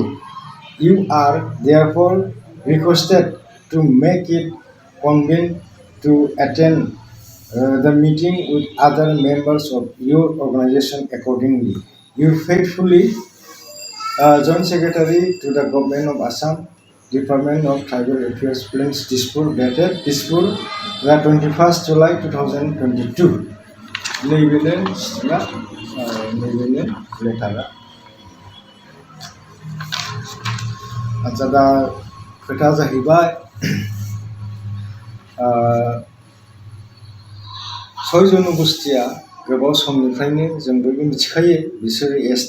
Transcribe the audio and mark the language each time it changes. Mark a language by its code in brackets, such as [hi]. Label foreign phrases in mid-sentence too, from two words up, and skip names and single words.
[en] You are therefore requested to make it convenient to attend the meeting with other members of your organization accordingly. You faithfully, Joint Secretary to the Government of Assam, Department of Tribal Affairs, Plains, Dispur, dated Dispur, the 21st July 2022. [brx] नैबेनो स्टिकआ नैबेनो लेटारा। आच्चा दा खोथा जाहैबाय 6 जनगोष्ठीया गोबाव समनिफ्रायनो जों बयबो मिथिखायो बिसोरो ST